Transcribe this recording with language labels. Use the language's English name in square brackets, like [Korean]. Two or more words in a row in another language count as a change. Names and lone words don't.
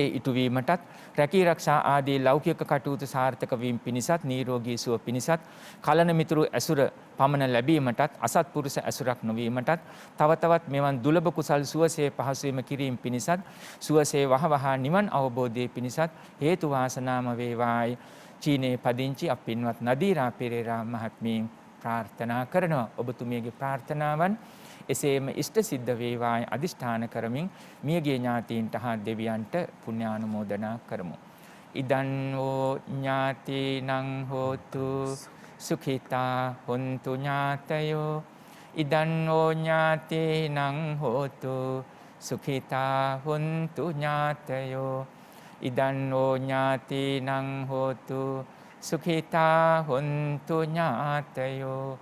[Sinhala] ඉටු වීමටත් රැකී ආරක්ෂා ආදී ලෞකික කටයුතු සාර්ථක වීම පිණිසත් නිරෝගී සුව පිණිසත් කලන මිතුරු ඇසුර පමණ ලැබීමටත් අසත්පුරුෂ ඇසුරක් නොවීමටත් තව තවත් මෙවන් දුලබ කුසල් සුවසේ පහසුවීම කිරීම පිණිසත් සුවසේ වහවහ නිවන් අවබෝධයේ පිණිසත් හේතු වාසනාම වේවායි චීනයේ පදිංචි අපින්වත් නදීරා පෙරේරා මහත්මිය ප්‍රාර්ථනා කරනවා. ඔබතුමියගේ ප්‍රාර්ථනාවන් එසේම ඉෂ්ට සිද්ධ වේවායි අදිෂ්ඨාන කරමින් මියගිය ඥාතීන්ට හා දෙවියන්ට පුණ්‍යානුමෝදනා කරමු. [Pali] ඉදං වූ ඥාතීනං හෝතු සුඛිතා හොන්තු ඥාතයෝ ඉදන්නෝ ඥාතේනං හෝතු සුඛිතා හොන්තු ඥාතයෝ ඉදන්නෝ ඥාතේනං හෝතු සුඛිතා හොන්තු ඥාතයෝ